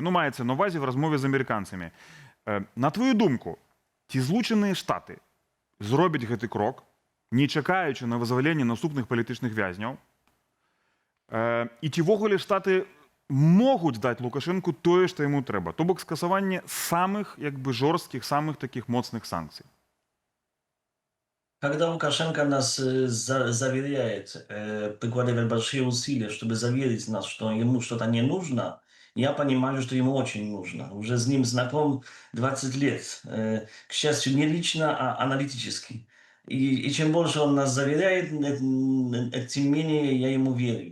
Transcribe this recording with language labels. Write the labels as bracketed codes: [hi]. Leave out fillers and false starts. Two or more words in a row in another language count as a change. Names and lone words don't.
[be] Ну, маецца на ўвазе в размове з амерыканцамі. На твою думку, ці Злучаныя Штаты зробяць гэты крок, не чакаючы на вызваленне наступных палітычных вязняў? І ці ввогуле Штаты могуць даць Лукашенку тое, што яму трэба? То бок скасаванне самых, як бы, жорсткіх, самых такіх моцных санкцый. [ru] Когда Лукашенко нас заверяет, прикладывает большие усилия, чтобы заверить нас, что ему что-то не нужно, я понимаю, что ему очень нужно. Уже с ним знаком 20 лет. К счастью, не лично, а аналитически. И чем больше он нас заверяет, тем менее я ему верю.